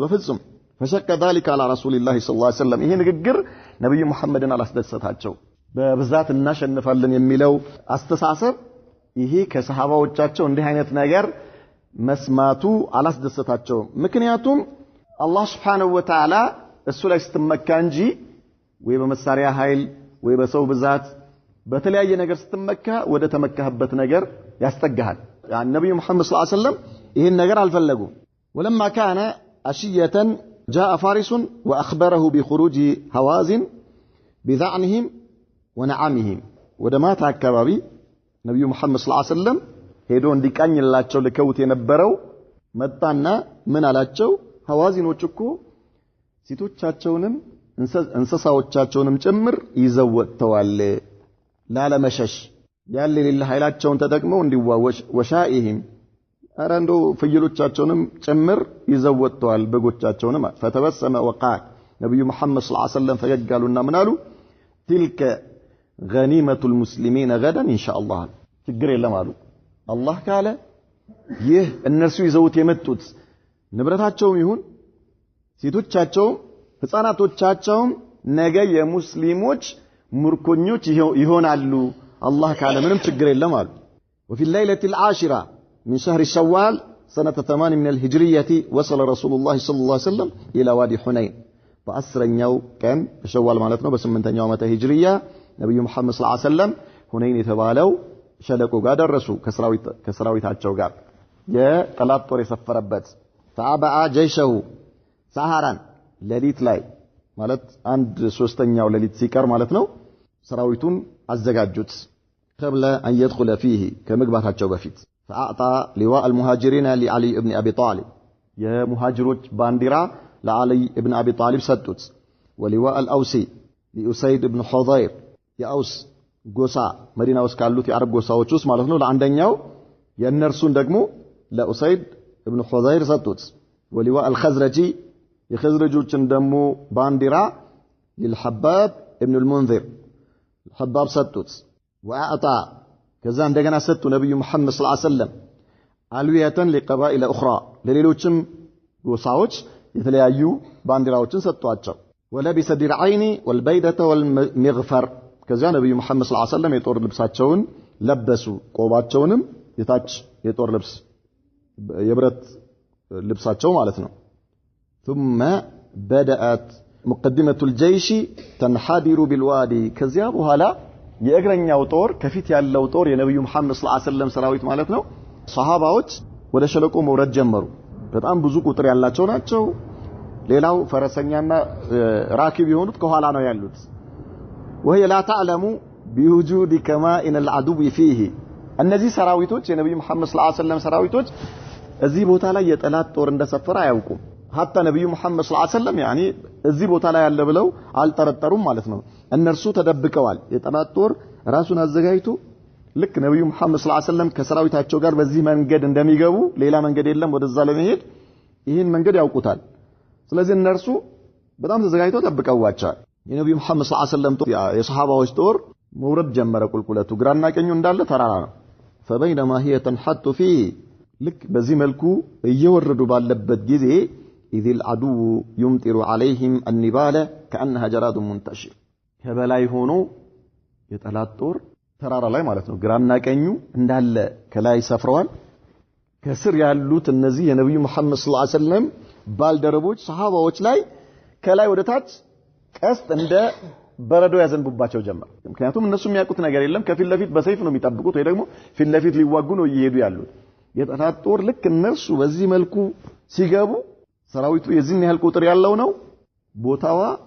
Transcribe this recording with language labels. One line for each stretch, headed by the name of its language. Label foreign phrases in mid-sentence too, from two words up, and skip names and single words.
Amharic: በፍጹም
Arabic: فشق ذلك على رسول الله صلى الله عليه وسلم
Amharic: ይሄ ንግግር ነብዩ መሐመድን አላስደሰታቸው። በብዛት እናሸንፋለን የሚለው አስተሳሰብ ይሄ ከሰሃባዎቻቸው እንዲህ አይነት ነገር መስማቱ አላስደሰታቸው። ምክንያቱም አላህ
Arabic: سبحانه وتعالى
Amharic: እሱ ላይ ስትመካ እንጂ ወይ በመሳሪያ ኃይል ወይ በሰው ብዛት በተለያየ ነገር ስትመካ ወደ ተመካህበት ነገር ያስጠጋሃል። ያን ነብዩ መሐመድ
Arabic: صلى الله عليه وسلم
Amharic: ይሄን ነገር አልፈለጉም።
Arabic: ولما كان عشية جاء فارس وأخبره بخروج هوازن بذعنهم ونعمهم ودمات
Amharic: አካባቢ ነብዩ መሐመድ
Arabic: صلى الله عليه وسلم
Amharic: ሄዶ እንዲቃኝላቸው ልከውት የነበረው መጣና ምን አላቸው? ሐዋዚኖች እኮ ሴቶቻቸውንም እንስሳዎቻቸውንም ጭምር ይዘው ወጥተዋል ላለመሸሽ ያለ ሌላ ኃይላቸውን ተጠቅመው እንዲዋወሽ ወሻኢህም አራንዶ ፍየሎቻቸውንም ጭምር ይዘው ወጥተዋል በጎቻቸውንም።
Arabic: فتبسم وقال
Amharic: ነብዩ መሐመድ
Arabic: صلى الله عليه وسلم
Amharic: ፈገጋሉና ምን አሉ?
Arabic: تلك غنيمة المسلمين غدا إن شاء الله
Amharic: ችግር የለም አሉ። አላህ ካለ ይህ እነርሱ ይዘውት የመጡት ንብረታቸውም ይሁን ሴቶቻቸውም ህፃናቶቻቸውም ነገ የሙስሊሞች ምርኮኞች ይሆናሉ አላህ ካለ ምንም ችግር የለም አሉ።
Arabic: وفي الليلة العاشرة من شهر شوال سنة 8 من الهجرية وصل رسول الله صلى الله عليه وسلم إلى وادي حنين
Amharic: በ10ኛው ቀን ሸዋል ማለት ነው በ8ኛው ዓመተ ሂጅሪያ ነብዩ መሐመድ
Arabic: صلى الله عليه وسلم
Amharic: ሁነይን የተባለው ሸለቆ ጋር ደረሱ ከሰራዊታቸው ጋር የጠላት ጦር የሰፈረበት
Arabic: فعبأ جيشه
Amharic: ሰሃራን ሌሊት ላይ ማለት 1/3ኛው ሌሊት ሲቀር ማለት ነው ሰራዊቱን አዘጋጁት
Arabic: قبل أن يدخل فيه
Amharic: ከመግባታቸው በፊት
Arabic: فأعطى لواء المهاجرين لعلي ابن أبي طالب
Amharic: የሙሃጅሮች ባንዲራ
Arabic: لعلي ابن أبي طالب
Amharic: ሰጡት
Arabic: ولواء الأوسي لأسيد ابن حضير
Amharic: የአውስ ጎሳ መዲና ውስጥ ካሉት የአረብ ጎሳዎች ውስጥ ማለት ነው ለአንደኛው የነርሱን ደግሞ ለኡሰይድ
Arabic: ابن حضير
Amharic: ሰጡት
Arabic: ولواء الخزرجي
Amharic: የخزرጆችን ደግሞ ባንዲራ
Arabic: للحباب ابن المنذر الحباب ሰጡት وأعطى كذا عندنا ست نبي محمد صلى الله عليه وسلم علوية لقبائل أخرى لليلوچم
Amharic: ጎሳዎች የተለያዩ ባንዲራዎችን ሰጥቷቸው
Arabic: ولبس درعين والبيدة والمغفر كذا نبي محمد صلى الله عليه وسلم
Amharic: የጦር ልብሳቸውን ለበሱ ቆባቸውንም የታች የጦር ልብስ የብረት ልብሳቸው ማለት ነው
Arabic: ثم بدأت مقدمة الجيش تنحدر بالوادي كذا
Amharic: በኋላ የእግረኛው ጦር ከፊት ያለው ጦር የነብዩ መሐመድ
Arabic: صلى الله عليه وسلم
Amharic: ሰራዊት ማለት ነው ሷሃባዎች ወደ ሸለቆ መውረድ ጀመሩ በጣም ብዙ ቁጥር ያላቸው ናቸው ሌላው ፈረሰኛና ራኪብ የሆኑት ከኋላ ነው ያሉት
Arabic: وهي لا تعلم بوجود كمائن العدو فيه
Amharic: እነዚህ ሰራዊቶች የነብዩ መሐመድ
Arabic: صلى الله عليه وسلم
Amharic: ሰራዊቶች እዚህ ቦታ ላይ የጠላት ጦር እንደሰፈረ አያውቁም حتى ነብዩ መሐመድ
Arabic: صلى الله عليه وسلم
Amharic: ያኒ እዚህ ቦታ ላይ ያለ ብለው አልጠረጠሩም ማለት ነው እነርሱ ተደብቀዋል የጠላት ጦር ራሱን አዘጋጅቶ ልክ ነብዩ መሐመድ
Arabic: صلى الله عليه وسلم
Amharic: ከሰራዊታቸው ጋር በዚህ መንገድ እንደሚገቡ ሌላ መንገድ የለም ወደዛ ለመሄድ ይህን መንገድ ያውቁታል ስለዚህ እነርሱ በጣም ተዘጋጅተው ተጠብቀዋቸዋል የነብዩ መሐመድ
Arabic: صلى الله عليه وسلم
Amharic: የሷሃባዎች ጦር መውረድ ጀመረ ቁልቁለቱ ግራና ቀኙ እንዳለ ተራራ ነው
Arabic: فبينما هي تنحت فيه
Amharic: ልክ በዚህ መልኩ እየወረዱ ባለበት ጊዜ
Arabic: إذ العدو يمطر عليهم النبال كأنها جراد منتشر
Amharic: ከበላይ ሆኖ የጠላት ጦር ተራራ ላይ ማለት ነው ግራና ቀኙ እንዳለ ከላይ ሰፍረዋል ከስር ያሉት እነዚህ የነብዩ መሐመድ
Arabic: صلى الله عليه وسلم
Amharic: ባልደረቦች ሷሃባዎች ላይ ከላይ ወደ ታች ቀስት እንደ በረዶ ያዘንቡባቸው ጀመር ምክንያቱም እነሱ የሚያውቁት ነገር የለም ከፊት ለፊት በሰይፍ ነው የሚጠብቁት ወይ ደግሞ ፊት ለፊት ሊዋጉ ነው እየሄዱ ያሉት የጠላት ጦር ልክ እነሱ በዚህ መልኩ ሲገቡ ሰራዊቱ የዚህን ያህል ቁጥር ያለው ነው ቦታዋ